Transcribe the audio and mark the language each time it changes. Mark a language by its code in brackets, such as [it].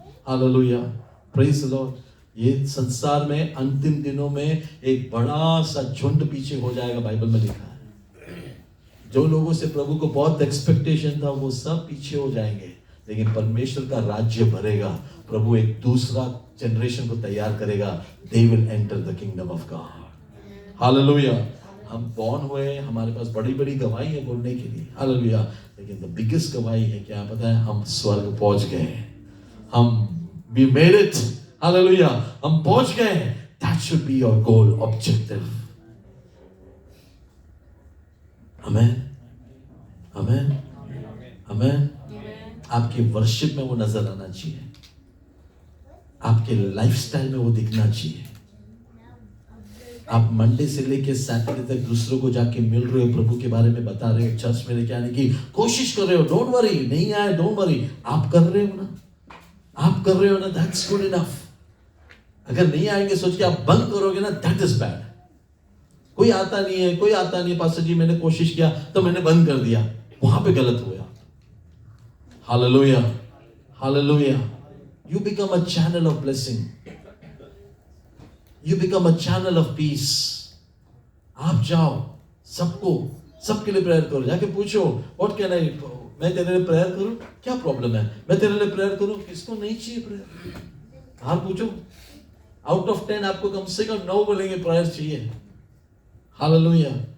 [hi] Hallelujah, praise the Lord. ये संसार में अंतिम दिनों में एक बड़ा सा झुंड पीछे हो जाएगा, बाइबल में लिखा है। जो लोगों से प्रभु को बहुत एक्सपेक्टेशन था वो सब पीछे हो जाएंगे, लेकिन परमेश्वर का राज्य भरेगा। प्रभु एक दूसरा जनरेशन को तैयार करेगा। [en] They will enter the kingdom of God. [hi] Hallelujah. हम बॉर्न हुए, हमारे पास बड़ी बड़ी गवाही है बोलने के लिए। हालेलुया। लेकिन द बिगेस्ट गवाही है क्या पता है? हम स्वर्ग पहुंच गए। [en] हम we made it। [hi] हालेलुया, हम पहुंच गए। [en] That should be your goal, objective। [hi] आमेन, आमेन, आमेन। आपकी वर्शिप में वो नजर आना चाहिए, आपके लाइफस्टाइल में वो दिखना चाहिए। आप मंडे से लेके सैटरडे तक दूसरों को जाके मिल रहे हो, प्रभु के बारे में बता रहे हो, चर्च में लेके आने की कोशिश कर रहे हो। [en] don't worry, [hi] नहीं आए डोंट वरी, आप कर रहे हो ना, आप कर रहे हो ना, [en] That's good enough. [hi] अगर नहीं आएंगे सोच के आप बंद करोगे ना, [en] That is bad. [hi] कोई आता नहीं है, कोई आता नहीं, पास्टर जी मैंने कोशिश किया तो मैंने बंद कर दिया, वहां पे गलत हुआ। Hallelujah, hallelujah. [en] You become a channel of blessing. You become a channel of peace. [hi] आप जाओ, सबके लिए प्रेयर करो, जाके पूछो, [en] what can I, [hi] मैं तेरे लिए प्रेयर करूं, क्या प्रॉब्लम है, मैं तेरे लिए प्रेयर करूं, किसको नहीं चाहिए प्रेयर, बाहर पूछो। आउट ऑफ 10 आपको कम से कम 9 बोलेंगे प्रेयर चाहिए। हालेलुया।